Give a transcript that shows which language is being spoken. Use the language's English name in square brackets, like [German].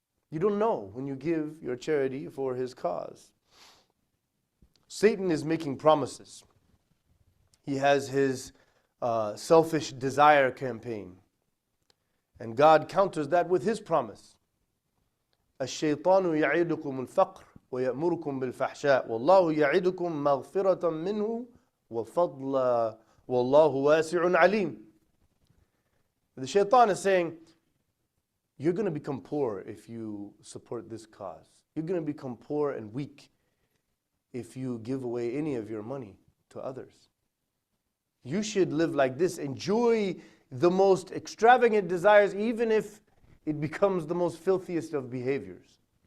[English] You don't know when you give your charity for His cause. Satan is making promises. He has his selfish desire campaign. And God counters that with His promise. [Arabic] الشيطان يعيدكم الفقر ويأمركم بالفحشاء والله يعيدكم مغفرة منه وفضلا والله واسع عليم. [English] The shaitan is saying, you're going to become poor if you support this cause. You're going to become poor and weak if you give away any of your money to others. You should live like this. Enjoy the most extravagant desires, even if it becomes the most filthiest of behaviors.